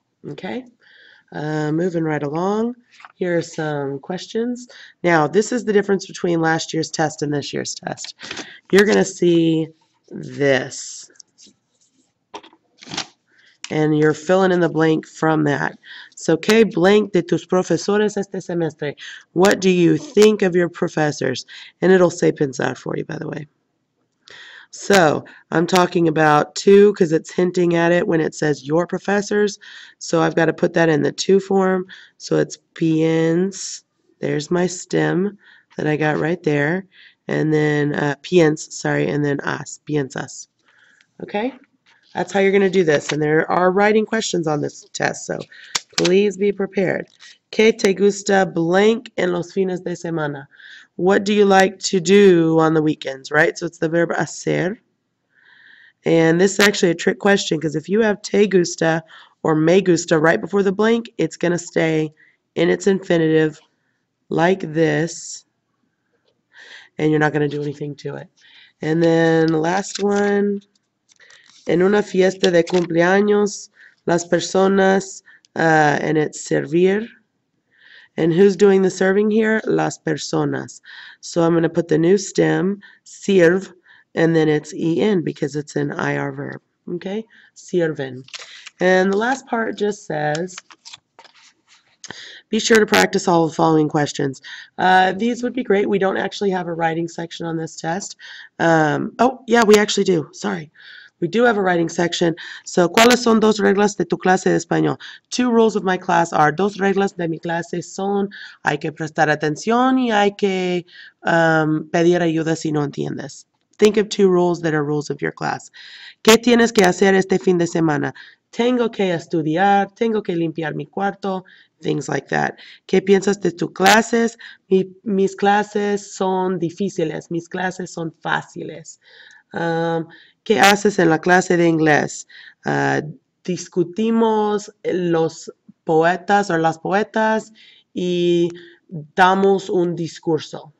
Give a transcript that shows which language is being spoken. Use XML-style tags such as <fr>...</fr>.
<en>Okay? Moving right along. Here are some questions. Now, this is the difference between last year's test and this year's test. You're going to see this. And you're filling in the blank from that.</en> <es>So, ¿qué blank de tus profesores este semestre?</es> <en>What do you think of your professors? And it'll say pensar for you, by the way. So, I'm talking about two because it's hinting at it when it says your professors. So, I've got to put that in the to form. So, it's piens. There's my stem that I got right there. And then piens, sorry, and then as, piensas. Okay? That's how you're going to do this. And there are writing questions on this test, so please be prepared.</en> <es>¿Qué te gusta blank en los fines de semana?</es> <en>What do you like to do on the weekends, right? So it's the verb hacer. And this is actually a trick question because if you have te gusta or me gusta right before the blank, it's going to stay in its infinitive like this, and you're not going to do anything to it. And then the last one.</en> <es>En una fiesta de cumpleaños, las personas,</es> <en>and it's</en> <es>servir.</es> <en>And who's doing the serving here?</en> <es>Las personas.</es> <en>So I'm going to put the new stem, sirve, and then it's en because it's an IR verb. Okay? Sirven. And the last part just says, be sure to practice all the following questions. These would be great. We don't actually have a writing section on this test. Oh, yeah, we actually do. Sorry. We do have a writing section.</en> <es>So, ¿cuáles son dos reglas de tu clase de español?</es> <en>Two rules of my class are,</en> <es>dos reglas de mi clase son, hay que prestar atención y hay que pedir ayuda si no entiendes.</es> <en>Think of two rules that are rules of your class.</en> <es>¿Qué tienes que hacer este fin de semana? Tengo que estudiar, tengo que limpiar mi cuarto,</es> <en>things like that.</en> <es>¿Qué piensas de tus clases? Mis clases son difíciles, mis clases son fáciles. ¿Qué haces en la clase de inglés? Discutimos los poetas o las poetas y damos un discurso.</es>